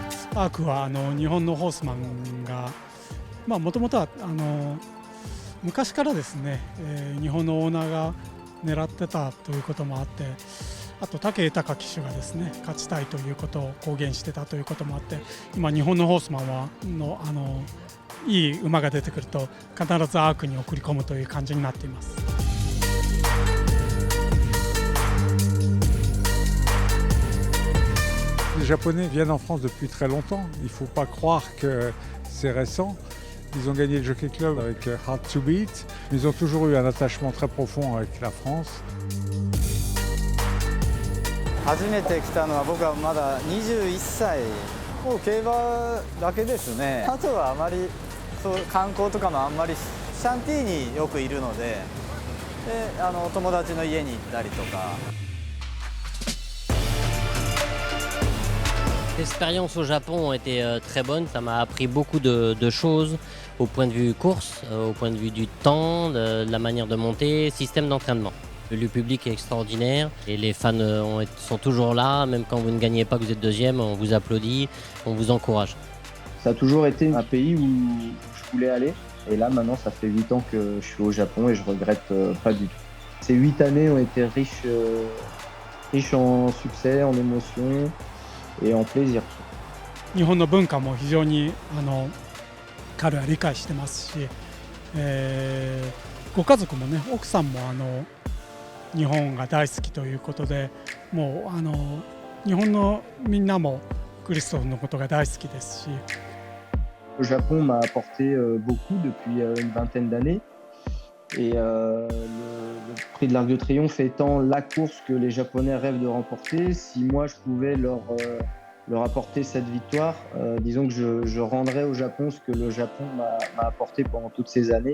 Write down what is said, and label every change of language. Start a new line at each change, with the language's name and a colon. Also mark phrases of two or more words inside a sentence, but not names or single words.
Japanese: アークは日本のホースマンがもともとは昔からですね、日本のオーナーが狙ってたということもあって、あと武豊騎手がですね勝ちたいということを公言してたということもあって、今日本のホースマンはいい馬が出てくると必ずアークに送り込むという感じになっています。
French: Les Japonais viennent en France depuis très longtemps. Il ne faut pas croire que c'est récent. Ils ont gagné le Jockey Club avec Hard to Beat. Ils ont toujours eu un attachement très profond avec la France.
Japanese: 初めて来たのは僕はまだ21歳。もう競馬だけですね。あとはあまりそう観光とかもあんまりシャンティーによくいるので、友達の家に行ったりとか。
French: L'expérience au Japon a été très bonne, ça m'a appris beaucoup de choses au point de vue course, au point de vue du temps, de la manière de monter, système d'entraînement. Le public est extraordinaire et les fans sont toujours là, même quand vous ne gagnez pas, que vous êtes deuxième, on vous applaudit, on vous encourage. Ça a toujours été un pays où je voulais aller et là maintenant ça fait 8 ans que je suis au Japon et je regrette pas du tout. Ces 8 années ont été riches en succès, en émotions et en plaisir.
Japanese: 日本の文化も非常に彼は理解してますし、ご家族もね、奥さんも日本が大好きということで、もう日本のみんなもクリストフのことが大好きですし。
French: Le Japon m'a apporté beaucoup depuis une vingtaine d'années et le prix de l'Arc de Triomphe étant la course que les Japonais rêvent de remporter, si moi je pouvais leur apporter cette victoire, disons que je rendrais au Japon ce que le Japon m'a apporté pendant toutes ces années.